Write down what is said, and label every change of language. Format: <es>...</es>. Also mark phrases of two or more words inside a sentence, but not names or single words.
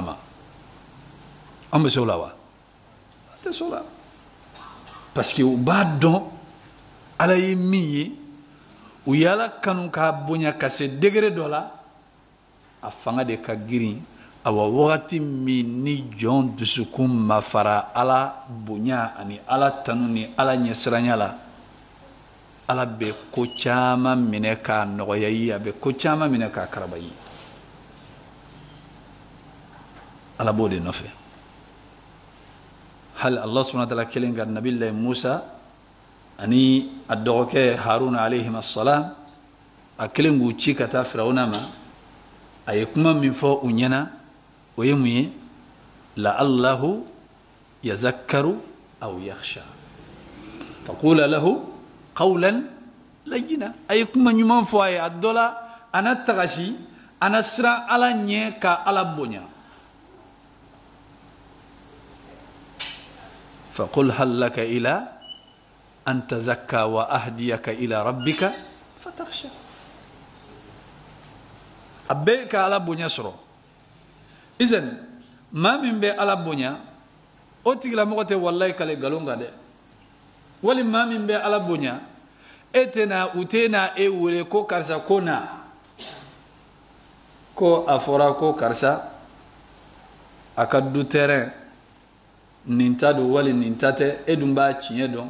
<bm>ma an bɛ se o la wa an tɛ se o la</bm> <fr>parce que</fr> <bm>u b'a dɔn ala ye min ye u ye ala kanu k'a bonya ka se degré dɔ la a fanga de ka girin awa wagati min ni jɔn dusukun ma fara ala bonya ani ala tanu ni ala ɲɛsiranya la ala bɛ ko caman minɛ k'a nɔgɔya i ye a bɛ ko caman minɛ k'a karaba i ye ala b'o de nɔfɛ hali</bm> <ar>الله سبحانه وتعالى</ar> <bm>kelen ka nabilahi musa ani a dɔgɔkɛ haruna</bm> <ar>عليه السلام</ar> <bm>a kelen k'u ci ka taa firawuna ma a ye kuma min fɔ u ɲɛna o ye mun ye</bm> <ar>لعله يتذكر أو يخشى فقولا له قولا لينا</ar> <bm>a ye kuma ɲuman fɔ a ye a dɔ la a na tagasi a na siran ala ɲɛ ka ala bonya</bm> <ar>فقل هل لك إلى أن تزكى وأهديك إلى ربك فتخشى</ar> <bm>a bɛɛ ka ala bonya sɔrɔ izan maa min bɛ ala bonya o tigilamɔgɔ tɛ wallahi kale galon kan dɛ wali maa min bɛ ala bonya e tɛna u tɛna e wele ko karisa ko na ko a fɔra ko karisa a ka du terrain nin ta don wali nin ta tɛ e dun b'a tiɲɛ dɔn</bm>